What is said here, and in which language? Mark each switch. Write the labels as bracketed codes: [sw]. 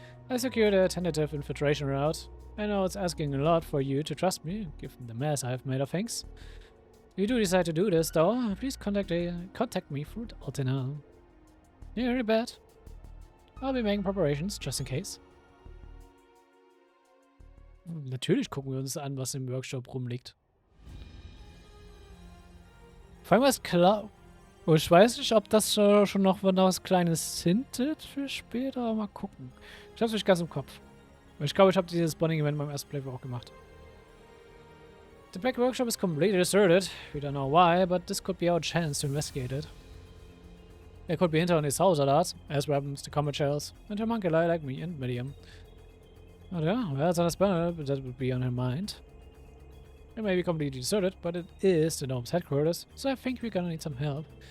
[en] I secured a tentative infiltration route. I know it's asking a lot for you to trust me, given the mess I've made of things. If you do decide to do this, though, please contact me through Altina. Yeah, really bad. I'll be making preparations, just in case. [de] Natürlich gucken wir uns an, was im Workshop rumliegt. Vor allem was klar. Oh, ich weiß nicht, ob das schon noch was Kleines hintet für später, aber mal gucken. Ich hab's nicht ganz im Kopf. Ich glaube, ich habe dieses Bonding-Event beim ersten Playthrough auch gemacht. [en] The Black Workshop is completely deserted. We don't know why, but this could be our chance to investigate it. There could be internal Zaubersoldaten, as weapons, the combat shells, and homunculi like me and Millium. Oh yeah, well, it's on a spanner, but that would be on her mind. It may be completely deserted, but it is the Gnome's headquarters, so I think we're gonna need some help.